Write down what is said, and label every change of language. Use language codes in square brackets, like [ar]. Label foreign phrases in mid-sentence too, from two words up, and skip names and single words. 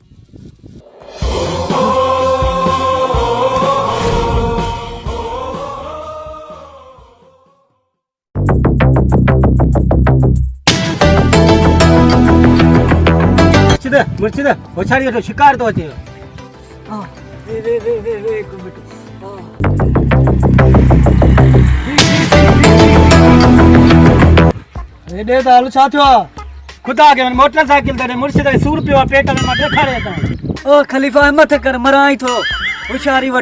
[sd] मुर्शिद वो छाड़ी तो शिकार तो अचे हां वे एक मिनट हेॾे त हल छा थियो आहे ख़ुदा खे मोटरसाइकिल ते मुर्शिद खे सूर पियो आहे पेट में मां ॾेखारे थो ओ खलीफ़ा हिम्मत कर मराई थो होशियारी वठ